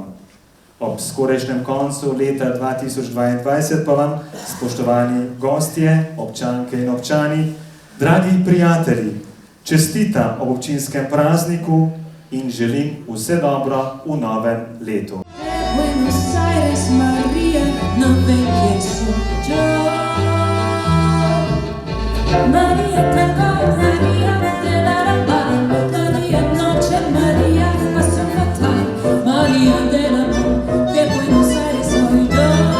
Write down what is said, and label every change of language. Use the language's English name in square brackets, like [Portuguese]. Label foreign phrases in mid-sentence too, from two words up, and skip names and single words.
[Slovenian] Ob skorajšnjem koncu leta 2022 pa vam, spoštovani gostje, občanke in občani, dragi prijatelji, čestitam ob občinskem prazniku in želim vse dobro v novem letu. [Spanish] Buenos Aires, María, no ven que soy yo. María, tango, María, te dará paz. María, noche, María, pasión fatal. María del amor, de Buenos Aires soy yo.